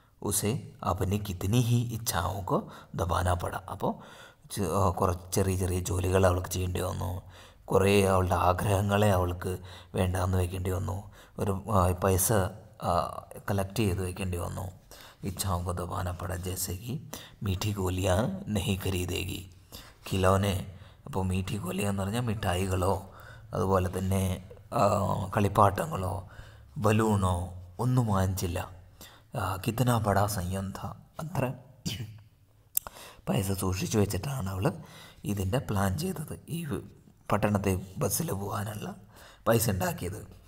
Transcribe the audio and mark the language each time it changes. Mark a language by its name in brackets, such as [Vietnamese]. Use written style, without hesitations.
[Hindi] उसे अपनी कितनी ही इच्छाओं को दबाना पड़ा. [Malayalam] അപ്പോൾ കുറച്ച് ചെറിയ ചെറിയ ജോലികൾ അവൾക്ക് ചെയ്യേണ്ടി വന്നു. കുറേ അവളുടെ ആഗ്രഹങ്ങളെ അവൾക്ക് വേണ്ടാന്ന് വയ്ക്കേണ്ടി വന്നു. ഒരു പൈസ കളക്ട് ചെയ്ത് വയ്ക്കേണ്ടി വന്നു. [Hindi] ഇച്ഛാओं को दबाना पड़ा जैसे कि मीठी गोलियाँ नहीं खरीदेगी. ഖിലോനെ. [Malayalam] അപ്പോൾ മീഠി ഗോലിയ എന്ന് പറഞ്ഞാൽ മിഠായികളോ അതുപോലെ തന്നെ കളിപ്പാട്ടങ്ങളോ ബലൂണോ ഒന്നും വാങ്ങിച്ചില്ല. [Hindi] കിത്തന ബടാ സംയം ഥ. [Malayalam] അത്ര പൈസ സൂക്ഷിച്ചു വെച്ചിട്ടാണ് അവൾ ഇതിൻ്റെ പ്ലാൻ ചെയ്തത്, ഈ പട്ടണത്തെ ബസ്സിൽ പോകാനുള്ള പൈസ ഉണ്ടാക്കിയത്.